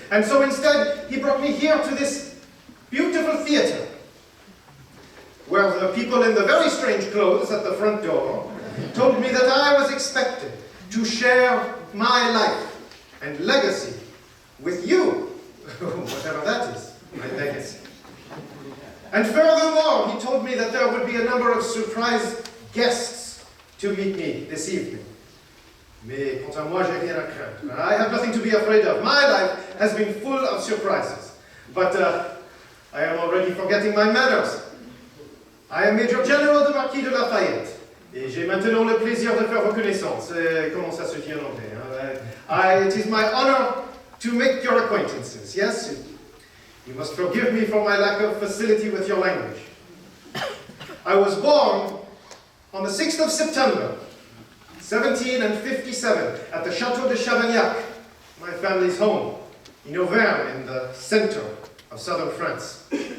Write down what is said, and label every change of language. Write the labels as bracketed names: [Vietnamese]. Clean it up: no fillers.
[English] And so instead, he brought me here to this beautiful theater, where the people in the very strange clothes at the front door told me that I was expected to share my life and legacy with you, whatever that is, my legacy. And furthermore, he told me that there would be a number of surprise guests to meet me this evening. [French] Mais quant à moi, j'ai rien à craindre. [English] I have nothing to be afraid of. My life has been full of surprises. But I am already forgetting my manners. I am Major General de Marquis de Lafayette. [French] Et j'ai maintenant le plaisir de faire vos connaissances. Comment ça se dit en anglais? Hein? [English] It is my honor to make your acquaintances, yes? You must forgive me for my lack of facility with your language. I was born on the 6th of September, 1757, at the Château de Chavagnac, my family's home, in Auvergne, in the center of southern France.